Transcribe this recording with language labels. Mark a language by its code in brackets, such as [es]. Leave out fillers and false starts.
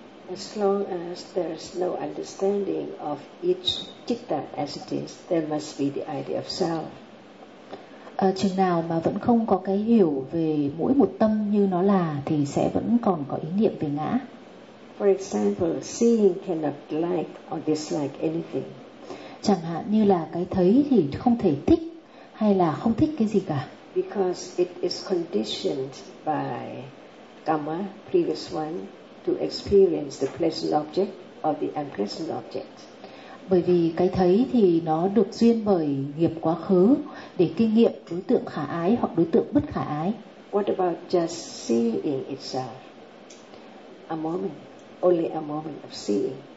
[en] As long as there is no understanding of each citta as it is, there must be the idea of self. [vi] Chừng nào mà vẫn không có cái hiểu về mỗi một tâm như nó là thì sẽ vẫn còn có ý niệm về ngã. [en] For example, seeing cannot like or dislike anything. [vi] Chẳng hạn như là cái thấy thì không thể thích hay là không thích cái gì cả. [en] Because it is conditioned by karma, previous one, to experience the pleasant object or the unpleasant object. [vi] Bởi vì cái thấy thì nó được duyên bởi nghiệp quá khứ để kinh nghiệm đối tượng khả ái hoặc đối tượng bất khả ái. [en] What about just seeing itself? A moment, only a moment of seeing.